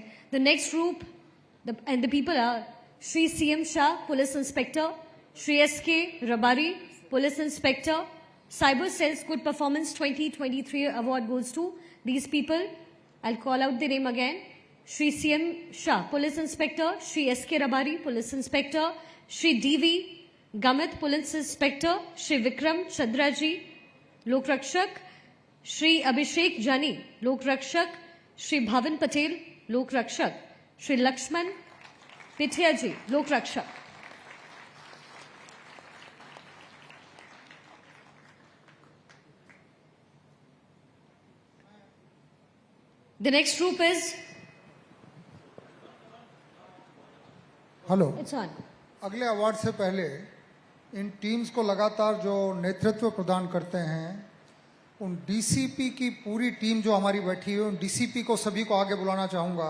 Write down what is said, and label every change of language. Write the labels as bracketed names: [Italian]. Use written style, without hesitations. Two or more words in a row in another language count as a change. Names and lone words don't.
[English] The next group, and the people are Shri CM Shah, Police Inspector, Shri SK Rabari, Police Inspector. Cyber Cell's Good Performance 2023 award goes to these people. I'll call out the name again. Shri CM Shah, Police Inspector, Shri SK Rabari, Police Inspector, Shri DV Gamit, Police Inspector, Shri Vikram Chandra ji, Lok Rakshak, Shri Abhishek Jani, Lok Rakshak, Shri Bhavan Patel, Lok Rakshak, Shri Lakshman Pithia ji, Lok Rakshak. The next group is हेलो, it's on. [Hindi] अगले अवार्ड से पहले इन टीम्स को लगातार जो नेतृत्व प्रदान करते हैं, उन डीसीपी की पूरी टीम जो हमारी बैठी है, उन डीसीपी को सभी को आगे बुलाना चाहूंगा.